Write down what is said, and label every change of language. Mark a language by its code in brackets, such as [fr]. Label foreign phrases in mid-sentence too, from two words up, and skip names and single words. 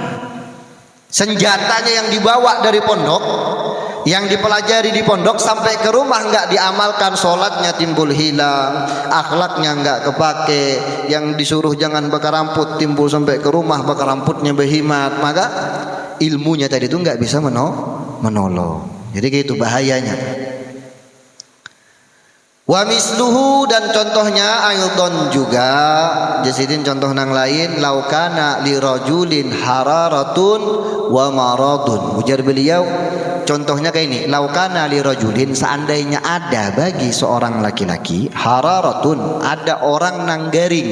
[id] Senjatanya yang dibawa dari pondok, yang dipelajari di pondok, sampai ke rumah enggak diamalkan, sholatnya timbul hilang, akhlaknya enggak kepake, yang disuruh jangan bakar rambut timbul sampai ke rumah [bjn] bakar rambutnya behimat, [id] maka ilmunya tadi itu enggak bisa menolong. Jadi gitu bahayanya. [ar] Wa misluhu, [id] dan contohnya aidon juga, [ar] jasidin [bjn] contoh nang lain, [ar] laukana li rajulin hararatun wa maradun. [id] Ujar beliau, contohnya kayak ini, [ar] laukana li rajulin, [id] seandainya ada bagi seorang laki-laki, hararatun, [bjn] ada orang nang garing.